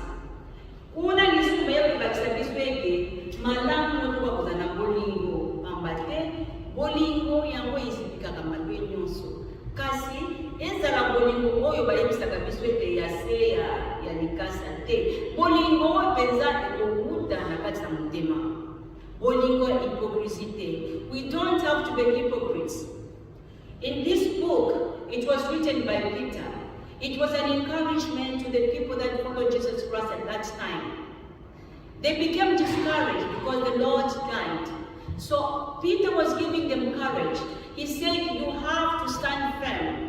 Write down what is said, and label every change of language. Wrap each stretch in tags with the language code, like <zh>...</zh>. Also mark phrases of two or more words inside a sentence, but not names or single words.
<ln>Kuna lisusu ya kolakisa biso ete malamu tokoka kozala na bolingo, pamba te bolingo yango ezipikaka mabe nyonso, kasi ezala bolingo oyo bayebisaka biso ete ya se ya likasa te. Bolingo oyo mpenza ekowuta na kati na motema. Bolingo ya hypocrisy te.</ln> <en>We don't have to be hypocrites. In this book, it was written by Peter. It was an encouragement to the people that followed Jesus Christ at that time. They became discouraged because the Lord died. So Peter was giving them courage. He said, you have to stand firm.</en>